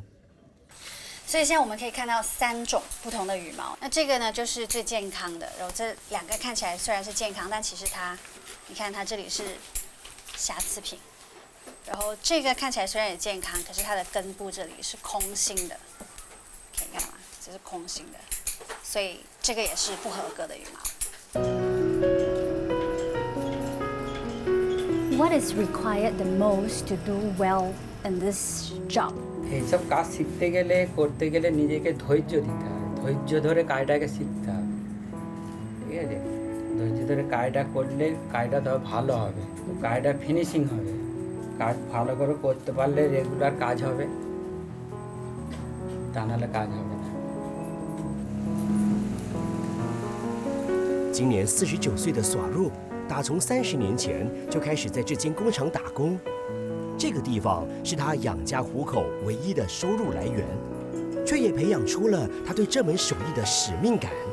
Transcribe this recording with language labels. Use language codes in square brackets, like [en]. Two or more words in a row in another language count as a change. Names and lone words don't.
[zh] 所以现在我们可以看到3种不同的羽毛，那这个呢就是最健康的，然后这2个看起来虽然是健康，但其实它，你看它这里是瑕疵品，然后这个看起来虽然也健康，可是它的根部这里是空心的，可以看到吗？这是空心的，所以这个也是不合格的羽毛。 [en] What is required the most to do well in this job? [bn] এইসব কাজ শিখতে গেলে করতে গেলে নিজেকে ধৈর্য দিতে হবে, ধৈর্য ধরে কাজটাকে শিখতে হবে, ঠিক আছে? ধৈর্য ধরে কাজটা করলে কাজটা তো ভালো হবে, তো কাজটা ফিনিশিং হবে, কাজ ভালো করে করতে পারলে রেগুলার কাজ হবে, তা নাহলে কাজ হবে না。 [zh] 今年49岁的索入，打从30年前就开始在这间工厂打工。这个地方是他养家糊口唯一的收入来源，却也培养出了他对这门手艺的使命感。